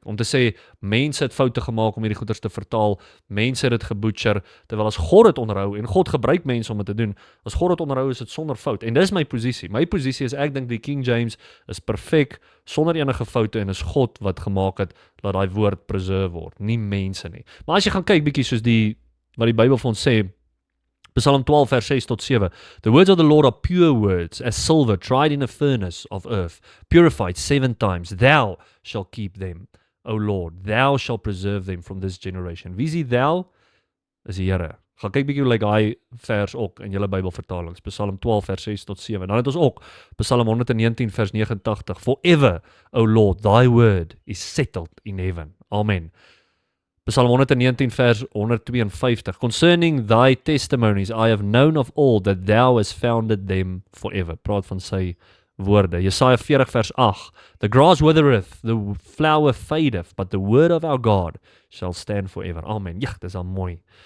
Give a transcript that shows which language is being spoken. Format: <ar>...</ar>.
<af>Om te sê, mense het foute gemaak om hierdie goeters te vertaal, mense het dit gebutcher, terwyl as God dit onderhou, en God gebruik mense om dit te doen, as God dit onderhou is dit sonder fout. En dis my posisie. My posisie is, ek dink die King James is perfek, sonder enige foute, en is God wat gemaak het, dat daai woord preserve word, nie mense nie. Maar as jy gaan kyk bietjie soos wat die Bybel vir ons sê, Psalm 12 vers 6 tot 7.</af> <en>The words of the Lord are pure words, as silver tried in a furnace of earth, purified 7 times. Thou shalt keep them, O Lord. Thou shalt preserve them from this generation.</en> <af>Wie is die thou? Is die Here. Gaan kyk bietjie hoe lyk daai vers ook in julle Bybelvertalings. Psalm 12 vers 6 tot 7. Dan het ons ook Psalm 119 vers 89.</af> <en>Forever, O Lord, thy word is settled in heaven. Amen. Psalm 119 vers 152. Concerning thy testimonies, I have known of all that thou hast founded them forever.</en> <af>Praat van sy woorde. Jesaja 40 vers 8.</af> <en>The grass withereth, the flower fadeth, but the word of our God shall stand forever. Amen.</en> <af>Ja, dis al mooi.</af>